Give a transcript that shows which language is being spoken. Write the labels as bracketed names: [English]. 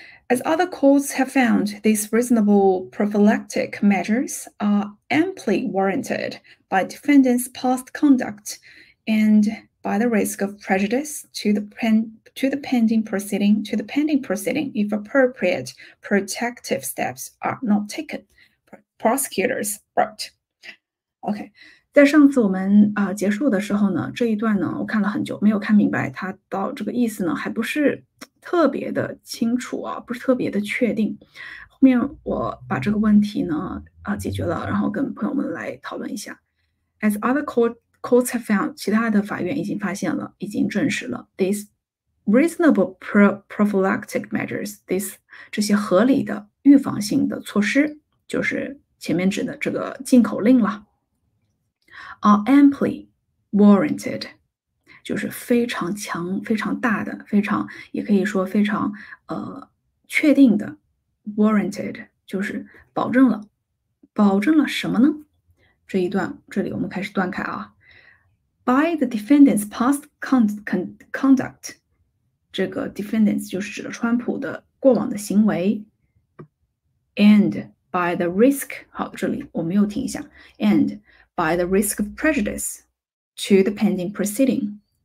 [English] As other courts have found, these reasonable prophylactic measures are amply warranted by defendants' past conduct and by the risk of prejudice to the pending proceeding if appropriate protective steps are not taken. Prosecutors wrote. [Chinese] OK， 在上次我们结束的时候呢，这一段呢我看了很久，没有看明白它到这个意思呢，还不是特别的清楚啊，不是特别的确定。后面我把这个问题呢解决了，然后跟朋友们来讨论一下。 [English] As other courts have found， [Chinese] 其他的法院已经发现了，已经证实了 [English] these reasonable prophylactic measures， [Chinese] 这些合理的预防性的措施，就是前面指的这个禁口令了。 [English] are amply warranted， [Chinese] 就是非常强、非常大的、非常也可以说非常确定的 warranted， 就是保证了什么呢？这一段这里我们开始断开啊。 [English] By the defendant's past conduct， 这个 defendants [Chinese] 就是指的川普的过往的行为 [English] ，and by the risk， [Chinese] 好，这里我们又停一下 [English] ，and by the risk of prejudice to the pending proceeding。